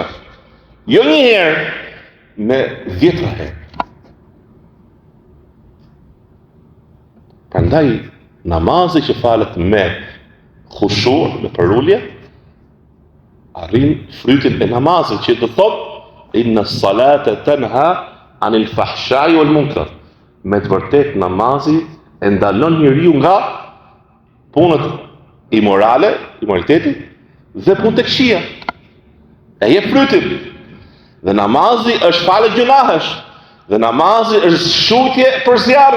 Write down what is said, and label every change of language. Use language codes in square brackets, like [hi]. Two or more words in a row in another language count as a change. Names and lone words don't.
[sq] Jo një herë, me 10 herë. Prandaj namazi që falet me khushu, me përulje, arrin frytin e namazit që do thot [ar] إن الصلاة تنهى عن الفحشاء والمنكر. [sq] Me të vërtet namazi e ndalon njeriu nga punët imorale, imoraliteti dhe punë të këqija. E jep frytin. Dhe namazi është falë gjunahesh. Dhe namazi është shutje për zjarrin.